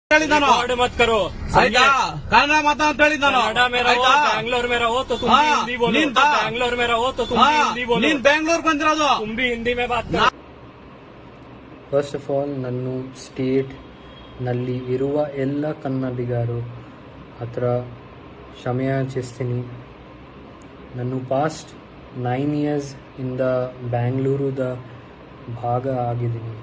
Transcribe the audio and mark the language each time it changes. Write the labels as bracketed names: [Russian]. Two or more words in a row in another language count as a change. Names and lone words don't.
[Kannada] ಹೇಳಿದ್ ನಾನು [Hindi] मत करो [Kannada] ಆಯ್ತಾ ಕನ್ನಡ ಮಾತಾ ಅಂತ ಹೇಳಿದ್ ನಾನು [Hindi] कनाडा में रहो बैंगलोर में रहो तो तुम भी हिंदी बोलो [Kannada] ನೀನ್ [Hindi] बैंगलोर में रहो तो तुम भी हिंदी बोलो [Kannada] ನೀನ್ ಬೆಂಗಳೂರು ಬಂದಿರೋದು [Hindi] तुम भी हिंदी में बात करो। [English] first of all [Kannada] ನನ್ನ ಸ್ಟೇಟ್ ನಲ್ಲಿ ಇರುವ ಎಲ್ಲ ಕನ್ನಡಿಗರು ಹತ್ರ ಕ್ಷಮೆಯಾಚಿಸ್ತೀನಿ. ನಾನು [English] past 9 years [Kannada] ಇಂದ ಬ್ಯಾಂಗ್ಳೂರುದ ಭಾಗ ಆಗಿದ್ದೀನಿ.